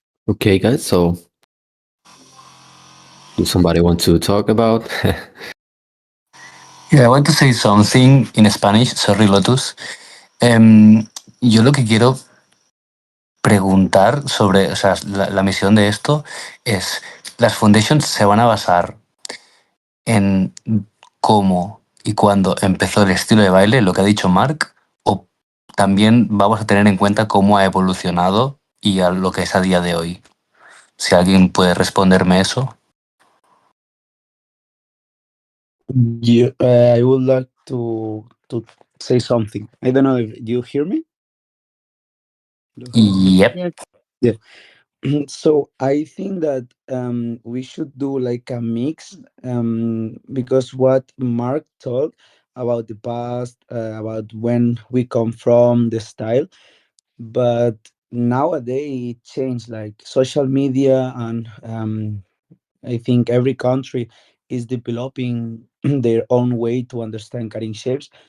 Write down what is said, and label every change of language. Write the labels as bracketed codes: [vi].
[en] Okay, guys, so do somebody want to talk about? Yeah, I want to say something in Spanish. Sorry, Lotus. [es] Yo lo que quiero preguntar sobre, o sea, la misión de esto es, las foundations se van a basar en cómo y cuándo empezó el estilo de baile, lo que ha dicho Mark, o también vamos a tener en cuenta cómo ha evolucionado y a lo que es a día de hoy. Si alguien puede responderme eso. [en] Yeah, I would like to say something. I don't know if you hear me. Yep. Yeah. So I think that we should do like a mix because what Mark told about the past, about when we come from, the style, but nowadays it changed like social media and I think every country is developing their own way to understand cutting shapes.